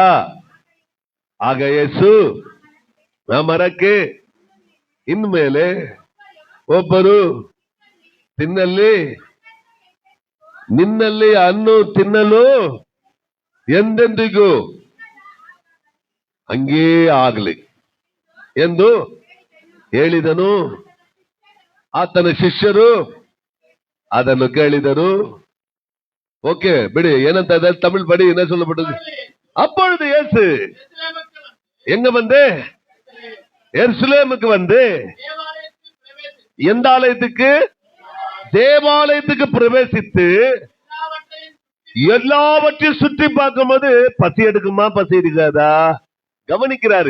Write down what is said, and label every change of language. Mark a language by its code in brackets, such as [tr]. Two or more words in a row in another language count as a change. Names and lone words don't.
[kn] ಆಗ ಯೇಸು ಆ ಮರಕ್ಕೆ ಇನ್ಮೇಲೆ ಒಬ್ಬರು ತಿನ್ನಲಿ, ನಿನ್ನಲ್ಲಿ ಹಣ್ಣು ತಿನ್ನಲು ಎಂದೆಂದಿಗೂ ಹಂಗೇ ಆಗಲಿ ಎಂದು ಹೇಳಿದನು. ಆತನ ಶಿಷ್ಯರು ಅದನ್ನು ಕೇಳಿದರು. [ta] ஓகே [kn] ಬಿಡಿ, ಏನಂತ [ta] தமிழ் படி என்ன சொல்லப்பட்டது? அப்பொழுது இயேசு எங்க வந்து எருசலேமுக்கு வந்து எந்த ஆலயத்துக்கு? தேவாலயத்துக்கு பிரவேசித்து எல்லாவற்றையும் சுற்றி பார்க்கும் போது பசி எடுக்குமா பசி எடுக்காதா கவனிக்கிறாரு.